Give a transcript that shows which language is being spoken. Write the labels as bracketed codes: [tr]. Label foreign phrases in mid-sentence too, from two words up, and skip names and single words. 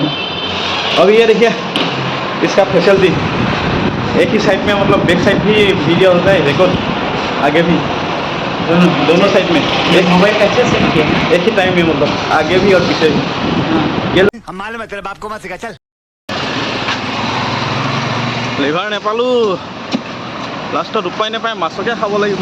[hi] अभी ये देखिए इसका फैसिलिटी, एक ही साइड में मतलब [en] back side [hi] भी वीडियो होता है रिकॉर्ड, आगे भी दोनों साइड में एक मोबाइल कैसे सेट किया है? एक ही टाइम में, मतलब आगे भी और पीछे भी। ये हम मालूम है तेरे बाप को मत सिखा चल। [as] লিভাৰ নেপালোঁ, লাষ্টত উপায় নাপায় মাছকে খাব লাগিব।